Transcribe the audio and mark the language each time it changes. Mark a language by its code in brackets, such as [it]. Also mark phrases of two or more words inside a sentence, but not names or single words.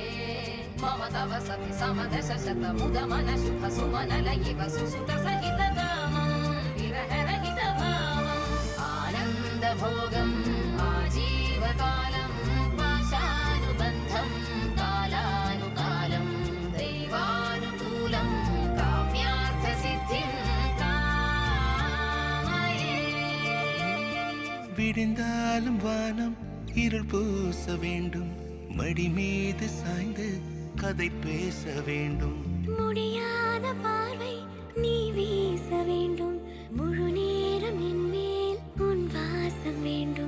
[sa] മമ തവ സതി സമദശ ശത മുദ മന ശുഭ സുമന ലയിവ സുസുത സഹിത കാമം വിരഹ രഹിത ഭാവം ആനന്ദ ഭോഗം ആജീവകാലം പാശാനുബന്ധം കാലാനുകാലം ദൈവാനുകൂലം കാമ്യാർത്ഥ സിദ്ധിം കാമയേ [ta] விடிந்தாலும் வானம் இருள் பூச வேண்டும், மடி மீது சாய்ந்து கதை பேச வேண்டும். முடியாத பார்வை நீ வீச வேண்டும், முழு நேரம் என் மேல் உன் வாசம் வேண்டும்.